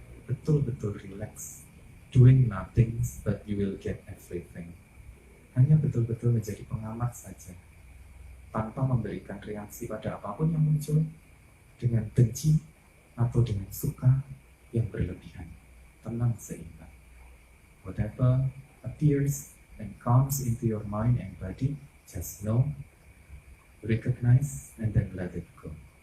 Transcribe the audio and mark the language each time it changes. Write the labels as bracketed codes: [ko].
[id] Betul-betul [en] relax, doing nothing, but you will get everything. [id] Hanya betul-betul menjadi pengamat saja, tanpa memberikan reaksi pada apapun yang muncul, dengan benci atau dengan suka yang berlebihan. Tenang, seimbang. [en] Whatever appears and comes into your mind and body, just know, recognize, and then let it go.